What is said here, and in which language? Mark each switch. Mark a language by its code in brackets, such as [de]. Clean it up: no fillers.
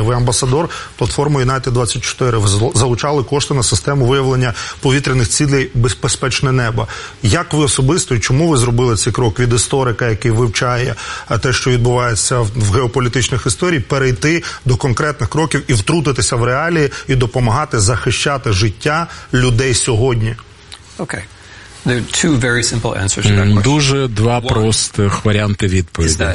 [uk] Ви амбасадор платформи United24, ви залучали кошти на систему виявлення повітряних цілей «Безпечне небо». Як ви особисто і чому ви зробили цей крок від історика, який вивчає те, що відбувається в геополітичних історій, перейти до конкретних кроків і втрутитися в реалії і допомагати захищати життя людей сьогодні? [en] Okay. There are two very simple answers to that question. [uk] Дуже два простих варіанти відповіді.